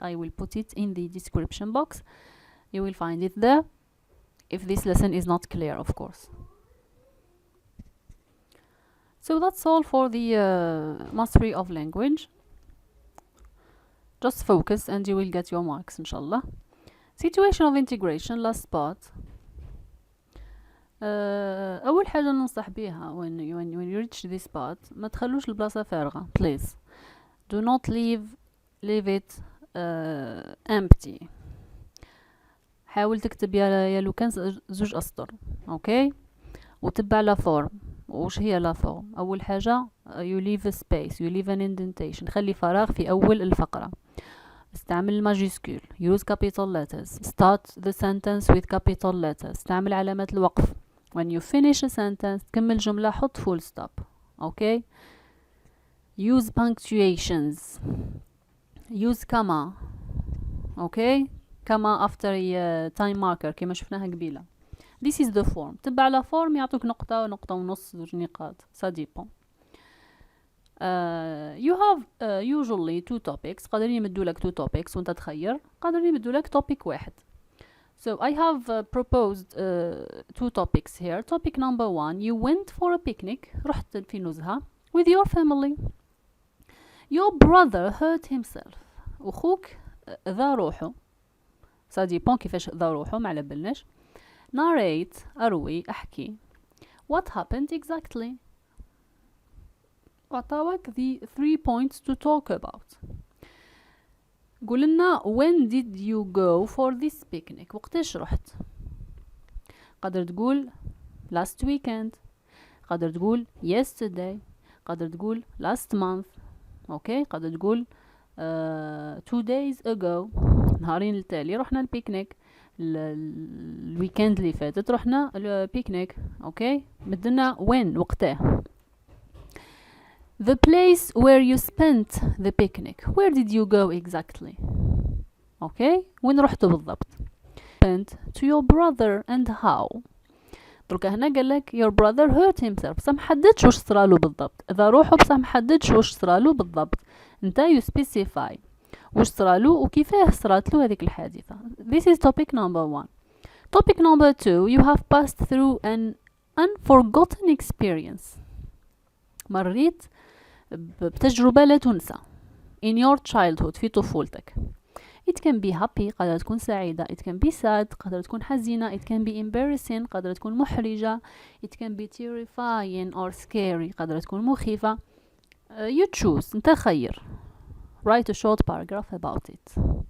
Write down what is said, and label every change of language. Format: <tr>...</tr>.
<en>I will put it in the description box. You will find it there if this lesson is not clear, of course. So that's all for the mastery of language. Just focus and you will get your marks inshallah. Situation of integration, last part.</en> <ar>أول حاجة ننصح بيها</ar> <en>when you reach this part</en> <ar>ما تخلوش البلاصة فارغة.</ar> <en>Please do not leave it empty.</en> <ar>حاول تكتب يا لو كان زوج أسطر. Okay. وتبع لا فورم. وش هي لا فورم؟ أول حاجة</ar> <en>you leave a space, you leave an indentation.</en> <ar>خلي فراغ في أول الفقرة. استعمل الماجيسكول.</ar> <en>Use capital letters. Start the sentence with capital letters.</en> <ar>استعمل علامة الوقف.</ar> <en>When you finish a sentence</en> <ar>تكمل جملة حط</ar> <en>full stop. Okay. Use punctuations. Use comma. Okay. comma after a time marker</en> <ar>كما شفناها قبيلة.</ar> <en>This is the form.</en> <ar>تبع على form يعطوك نقطة ونقطة ونص زوج نقاط.</ar> <fr>Ça dépend.</fr> <en>You have usually two topics.</en> <ar>قادرين يمدوا لك</ar> <en>two topics</en> <ar>وانت تخير. قادرين يمدوا لك topic واحد.</ar> <en>So I have proposed two topics here. Topic number 1. You went for a picnic.</en> <ar>رحت في نزهة</ar> <en>with your family. Your brother hurt himself.</en> <ar>أخوك ذا روحه.</ar> <fr>Ça dépend</fr> <ar>كيفاش ذا روحه ما على بالناش. Narrate أروي أحكي.</ar> <en>What happened exactly?</en> <ar>وعطاوك</ar> <en>the 3 points to talk about. قولنا when did you go for this picnic?</en> <ar>وقتاش رحت؟ قادر تقول</ar> <en>last weekend.</en> <ar>قادر تقول</ar> <en>yesterday.</en> <ar>قادر تقول</ar> <en>last month. okay.</en> <ar>قادر تقول</ar> <en>2 days ago.</en> <ar>نهارين التالي رحنا البيكنيك. الويكند اللي فاتت رحنا بيكنيك. اوكي، بدنا وين وقتها.</ar> <en>The place where you spent the picnic. Where did you go exactly?</en> <ar>اوكي، وين رحتوا بالضبط؟</ar> <en>Spent to your brother and how.</en> <ar>دركا هنا قال لك</ar> <en>your brother hurt himself،</en> <ar>بصح محددش واش صرالو بالضبط. اذا روحوا بصح محددش واش صرالو بالضبط، انت</ar> <en>you specify</en> <ar>واش صرالو وكيفاه صراتلو هذيك الحادثة.</ar> <en>This is topic number 1. Topic number 2, you have passed through an unforgotten experience.</en> <ar>مريت بتجربة لا تنسى</ar> <en>in your childhood،</en> <ar>في طفولتك.</ar> <en>It can be happy،</en> <ar>قادرة تكون سعيدة.</ar> <en>It can be sad،</en> <ar>قادرة تكون حزينة.</ar> <en>It can be embarrassing،</en> <ar>قادرة تكون محرجة.</ar> <en>It can be terrifying or scary،</en> <ar>قادرة تكون مخيفة.</ar> <en>You choose،</en> <ar>انت خير.</ar> <en>Write a short paragraph about it.</en>